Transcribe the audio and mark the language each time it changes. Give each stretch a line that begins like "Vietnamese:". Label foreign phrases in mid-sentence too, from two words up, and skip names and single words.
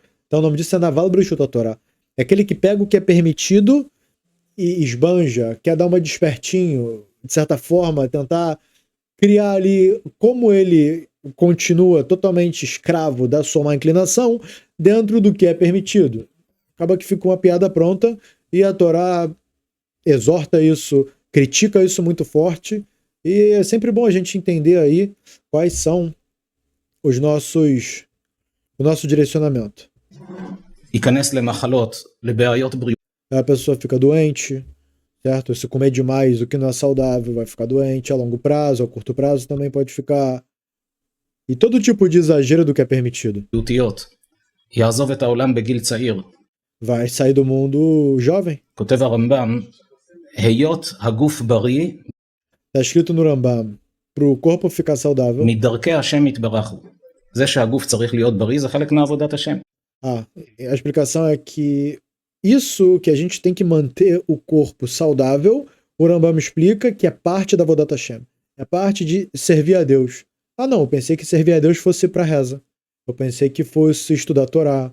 Portuguese: Então o nome disso é
Hebrew: נבל ברשות תורה.
Portuguese: É aquele que pega o que é permitido e esbanja, quer dar uma despertinho, de certa forma, tentar criar ali como ele continua totalmente escravo da sua má inclinação dentro do que é permitido. Acaba que fica uma piada pronta e a Torá exorta isso, critica isso muito forte, e é sempre bom a gente entender aí quais são o nosso direcionamento.
Hebrew: ייכנס למחלות, לבעיות בריאות.
Portuguese: A pessoa fica doente, certo? Se comer demais o que não é saudável, vai ficar doente a longo prazo, a curto prazo também pode ficar. E todo tipo de exagero do que é permitido.
Hebrew: בריאותיות. יעזוב את העולם בגיל צעיר.
Portuguese: Vai sair do mundo jovem.
Hebrew: כותב הרמב"ם, היות הגוף בריא,
Portuguese: Está escrito no Rambam, para o corpo ficar saudável.
Hebrew: מדרכי השם יתברך הוא. זה שהגוף צריך להיות בריא זה חלק מעבודת השם.
Portuguese: A explicação é que isso que a gente tem que manter o corpo saudável, o Rambam explica que é parte da
Hebrew: עבודת השם.
Portuguese: É parte de servir a Deus. Não, eu pensei que servir a Deus fosse para reza. Eu pensei que fosse estudar a Torá.